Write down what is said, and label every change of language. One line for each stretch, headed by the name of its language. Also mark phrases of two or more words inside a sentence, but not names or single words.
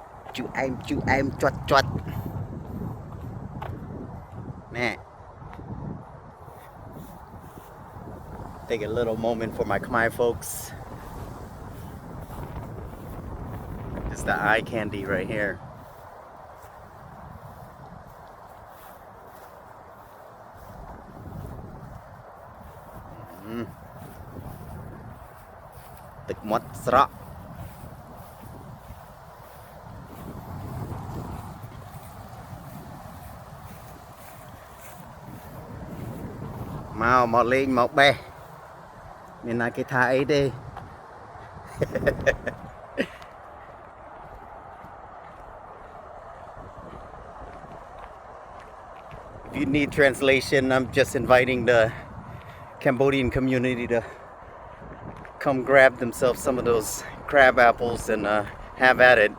English: Chu em chọt chọt. Man. Take a little moment for my Khmer folks. It's the eye candy right here.
Khmer: ទឹកមាត់ស្រក់ មកលេងមកបេះមានណាគេថាអីទេ
English: If you need translation, I'm just inviting the Cambodian community to come grab themselves some of those crab apples and have at it.